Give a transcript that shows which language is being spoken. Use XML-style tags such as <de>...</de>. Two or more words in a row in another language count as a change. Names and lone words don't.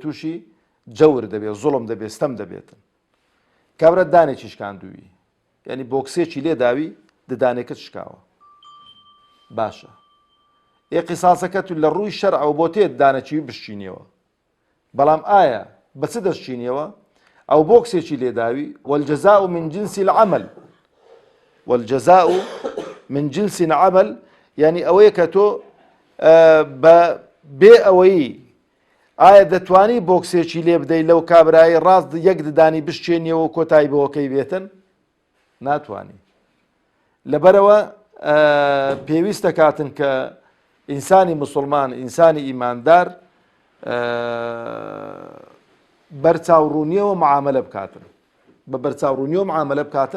<ckb>تووشی جەور دەبێت، زوڵم دەبێت، ستەم دەبێتن. کابرا دانێکی شکاندووی، ینی بۆکسێکی لێ داوی ددانێکت شکاوە، باشە. قیساسەکە تو لە ڕووی شەرعەوە بۆ تێت دانەچی بشچینیەوە، بەڵام ئایا بە چ دەشچینیەوە؟ ئەو بۆکسێکی لێ داوی</ckb> <ar>والجەزاء من جنس العمل، والجەزاء من جنس العمل،</ar> <ckb>یعنی ئەوەیە کە تۆ بێ ئەوەی ئایا دەتوانی بۆکسێکی لێ بدەی لەو کابرایی ڕاست یەک ددانی بشچێنیەوە و کۆتایی بەوەکەی بێتن؟ ناتوانی. لەبەرەوە پێویستە کاتن کە ئینسانی مسلمان، ئینسانی ئیماندار بەرچاوڕوونیەوە معاملە بکاتن، بە بەرچاوڕوونیەوە معاملە بکاتن.</ckb>